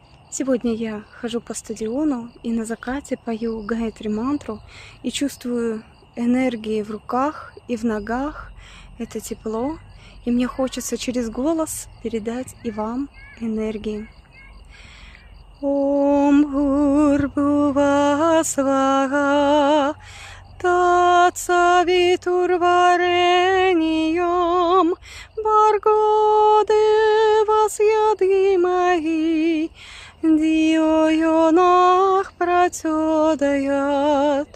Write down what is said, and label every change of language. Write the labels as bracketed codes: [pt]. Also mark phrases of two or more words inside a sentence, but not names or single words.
[ru] Сегодня я хожу по стадиону и на закате пою Гаятри мантру и чувствую энергии в руках и в ногах, это тепло, и мне хочется через голос передать и вам энергии. [sa] ॐ भूर्भुवः स्वः तत्सवितुर्वरेण्यं भर्गो देवस्य धीमहि धियो यो नः प्रचोदयात्.